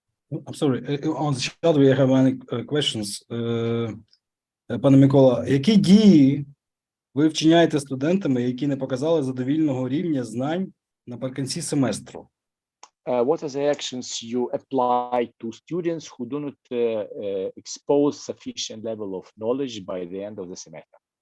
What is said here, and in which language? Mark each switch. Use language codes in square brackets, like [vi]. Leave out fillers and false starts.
[en] I'm sorry, on the chat we have many questions. [uk] Пане Микола, які дії ви вчиняєте студентами, які не показали задовільного рівня знань наприкінці семестру? [en] What are the actions you apply to students who do not expose sufficient level of knowledge by the end of the semester?